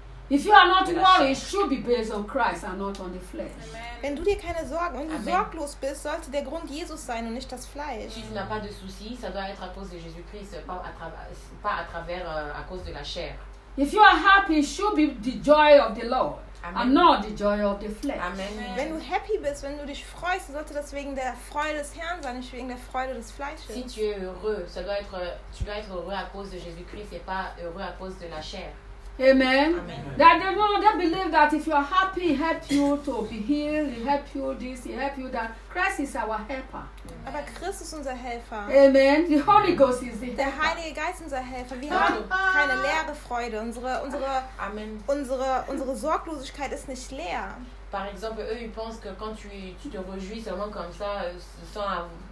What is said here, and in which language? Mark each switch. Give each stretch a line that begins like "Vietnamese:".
English: If you are not worried, it should be based on Christ and not on the flesh. Amen.
German: Wenn du dir keine Sorgen und sorglos bist, sollte der Grund Jesus sein und nicht das Fleisch.
French: Si tu n'as pas de soucis, ça doit être à cause de Jésus-Christ, pas à cause de la chair.
English: If you are happy, it should be the joy of the Lord. Amen. And not the joy of the flesh. Amen.
German: Wenn du happy bist, wenn du dich freust, sollte das wegen der Freude des Herrn sein, nicht wegen der Freude des Fleisches.
French: Si tu es heureux, tu dois être heureux à cause de Jésus-Christ et pas heureux à cause de la chair. Amen. Amen.
English: That they believe that if you are happy, he helps you to be healed, he helps you this, he helps you that. Christ is our helper.
German: Aber Christ ist unser Helfer.
English: Amen. The Holy Ghost is the
German: Der Heilige Geist unser Helfer. Wir haben keine leere Freude. Unsere Amen. Unsere Sorglosigkeit ist nicht leer.
French: Par exemple, eux, ils pensent que quand tu te réjouis seulement comme ça, sans